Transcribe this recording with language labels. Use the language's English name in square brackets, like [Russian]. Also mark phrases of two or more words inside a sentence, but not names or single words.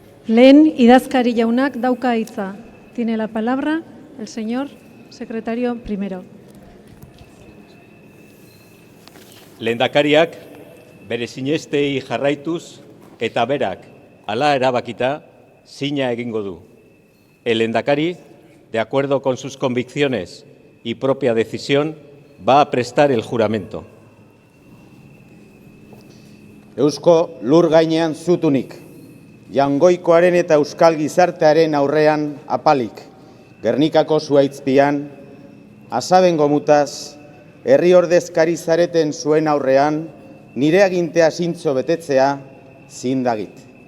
[Basque] Lehen idazkari jaunak dauka hitza. [Spanish] Tiene la palabra el señor secretario primero. [Basque] Lehendakariak bere sinestei jarraituz eta berak hala erabakita sina egingo du. [Spanish] El lehendakari, de acuerdo con sus convicciones y propia decisión, va a prestar el juramento. [Basque] Eusko lur gainean zutunik, Jaungoikoaren eta euskal gizartearen aurrean apalik, Gernikako zuaitzpian, asaben gomutaz, herri ordezkari zareten zuen aurrean, nire agintea zintzo betetzea zindagit.